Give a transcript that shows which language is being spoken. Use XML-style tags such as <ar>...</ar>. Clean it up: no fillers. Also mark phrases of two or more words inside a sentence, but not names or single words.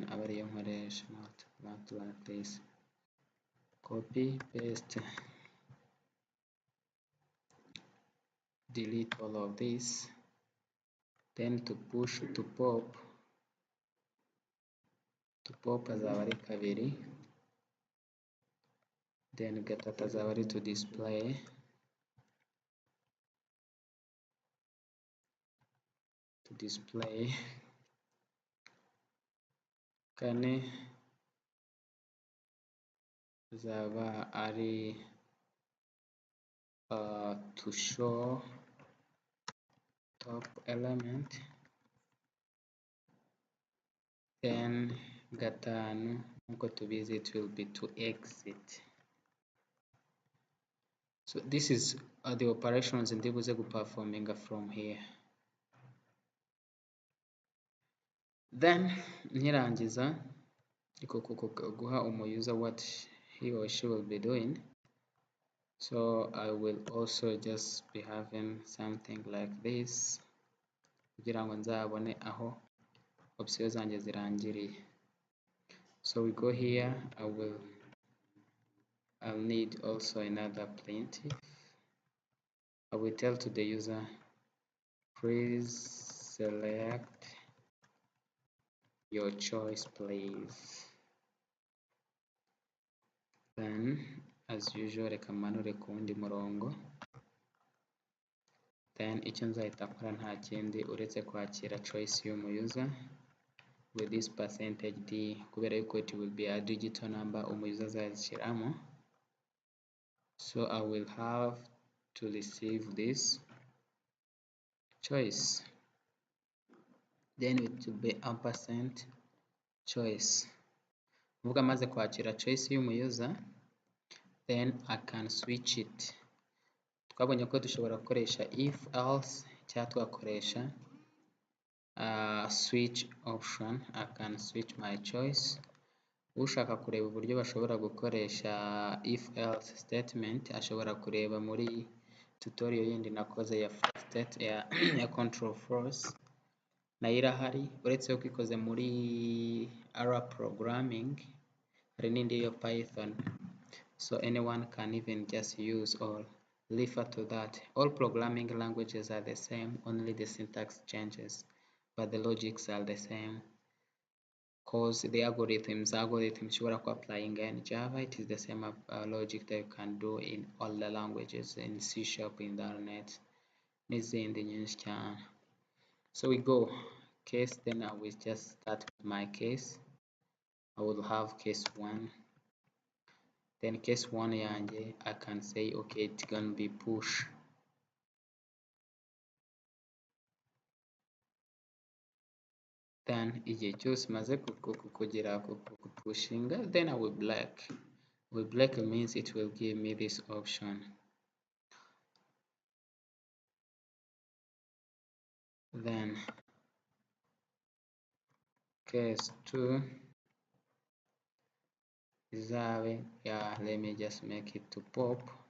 <en>Not like this. Copy, paste, delete all of this. Then to push, to pop</en> <rw>azaba ari</rw> <en>2.</en> <rw>Then gatatu azaba ari</rw> <en>to display.</en> <rw>Kane azaba ari</rw> <en>to show top element.</en> <rw>Then gatanu nkuko tubizi,</rw> <en>it will be to exit. So this is the operations</en> <rw>ndibuze performing</rw> <en>from here. Then</en> <rw>nkirangiza guha umu</rw> <en>user what he or she will be doing. So I will also just be having something like this</en> <rw>kugira ngo nzabone aho</rw> <en>options</en> <rw>zanjye zirangiriye.</rw> <en>So we go here. I'll need also another printf. I will tell to the user, please select your choice, please. Then as usual</en> <rw>reka manure ku wundi murongo. Then icyo nzahita nkora nta kindi uretse kwakira choice y'umu user</rw> <en>with this %d,</en> <rw>kubera yuko</rw> <en>it will be a digital number</en> <rw>umu user azashyiramo.</rw> <en>So I will have to receive this choice. Then it will be %choice.</en> <rw>Uvuga maze kwakira choice y'umu user,</rw> <en>then I can switch it.</en> <rw>Twabonye ko dushobora gukoresha</rw> <en>if else</en> <rw>cyangwa twakoresha</rw> <en>switch option. I can switch my choice.</en> <rw>Ushaka kureba uburyo bashobora gukoresha</rw> <en>if else statement</en> <rw>ashobora kureba muri tutorial yindi nakoze ya</rw> <en>control force,</en> <rw>nayo irahari. Uretse ko ikoze muri</rw> <en>R programming,</en> <rw>hari n'indi yo Python.</rw> <en>So anyone can even just use or refer to that. All programming languages are the same, only the syntax changes, but the logics are the same. Cause the algorithms you are applying in Java, it is the same logic that you can do in all the languages, in C#, in .NET,</en> <rw>n'izindi nyinshi cyane.</rw> <en>So we go case. Then I will just start with my case. I will have case 1. Then case 1 yanjye I can say okay, it's gonna be push.</en> <rw>then igihe cyose maze kugera kupushinga,</rw> <en>then I will black. With black means it will give me this option. Then case 2 izabe, yeah, let me just make it to pop.</en>